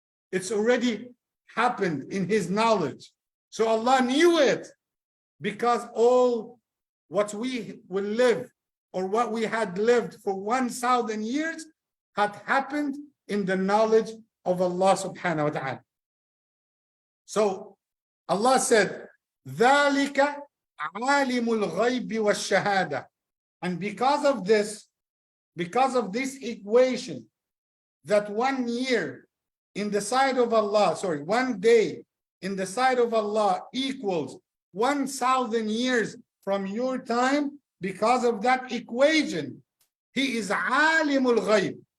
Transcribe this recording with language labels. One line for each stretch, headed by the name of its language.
English: It's already happened in His knowledge. So Allah knew it, because all what we will live, or what we had lived for 1,000 years, had happened in the knowledge of Allah subhanahu wa ta'ala. So Allah said,
Arabic: ذَلِكَ عَالِمُ الْغَيْبِ وَالشَّهَادَةِ.
English: And because of this equation, that 1 year in the sight of Allah, 1 day in the sight of Allah equals 1,000 years from your time, because of that equation, He is alimul ghayb.